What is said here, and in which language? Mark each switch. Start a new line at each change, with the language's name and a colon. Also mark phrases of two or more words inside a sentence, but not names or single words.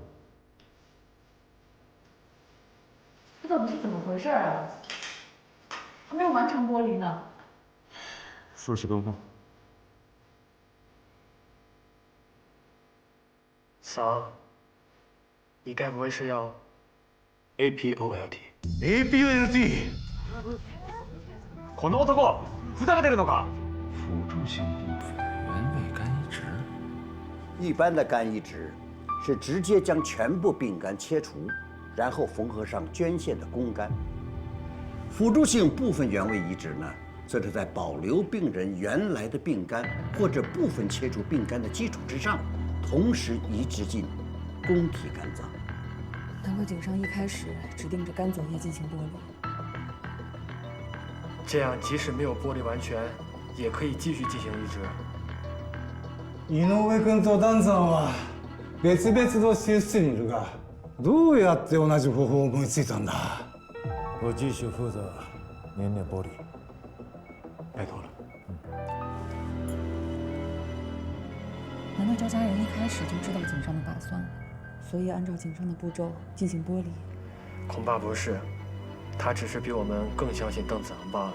Chinese: 这到底是怎么回事啊？还没有完成剥离呢。数10公分。桑，你该不会是要 APOLT？APOLT？
Japanese: この男、ふざけてるのか？
Chinese: 辅助性部分原位肝移植。一般的肝移植是直接将全部病肝切除，然后缝合上捐献的公肝。辅助性部分原位移植呢，则是在保留病人原来的病肝或者部分切除病肝的基础之上，同时移植进供体肝脏。难怪井上一开始指定着肝左叶进行剥离，这样即使没有剥离完全，也可以继续进行移植。
Japanese: 井上君と丹さんは別々の手術室にいるが、どうやって同じ方法を思いついたんだ？
Chinese: 我继续负责年年剥离。拜托了。难道赵家人一开始就知道井上的打算，所以按照井上的步骤进行剥离？恐怕不是，他只是比我们更相信邓子昂罢了。